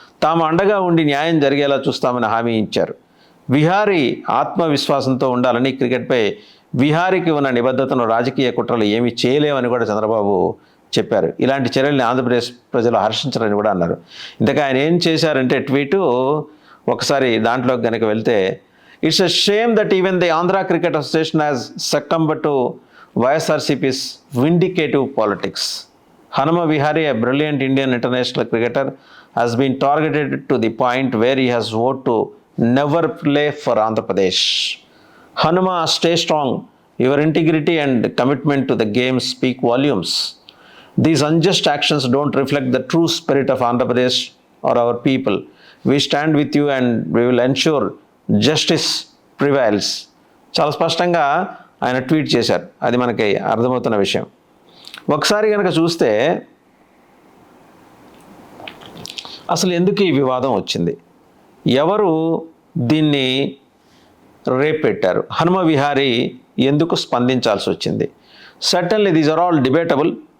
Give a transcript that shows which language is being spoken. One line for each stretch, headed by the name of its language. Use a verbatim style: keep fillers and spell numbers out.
Telugu: తాము అండగా ఉండి న్యాయం జరిగేలా చూస్తామని హామీ ఇచ్చారు. విహారీ ఆత్మవిశ్వాసంతో ఉండాలని, క్రికెట్పై విహారీకి ఉన్న నిబద్ధతను రాజకీయ కుట్రలు ఏమీ చేయలేవని కూడా చంద్రబాబు చెప్పారు. ఇలాంటి చర్యల్ని ఆంధ్రప్రదేశ్ ప్రజలు హర్షించారని కూడా అన్నారు. ఇంతక ఆయన ఏం చేశారంటే, ట్వీటు ఒకసారి దాంట్లోకి కనుక వెళ్తే,
English: It's a shame that even the Andhra cricket association has succumbed to YSRCP's vindictive politics. Hanuma Vihari, a brilliant Indian international cricketer, has been targeted to the point where he has vowed to never play for Andhra Pradesh. Hanuma, stay strong. Your integrity and commitment to the game speak volumes. These unjust actions don't reflect the true spirit of Andhra Pradesh or our people. We stand with you and we will ensure justice prevails.
Telugu: చాలా స్పష్టంగా ఆయన tweet చేశారు. అది మనకి అర్థమవుతున్న విషయం. ఒకసారి కనుక చూస్తే అసలు ఎందుకు ఈ వివాదం వచ్చింది, ఎవరు దీన్ని రేపెట్టారు, హనుమ విహారీ ఎందుకు స్పందించాల్సి వచ్చింది,
English: Certainly these are all debatable.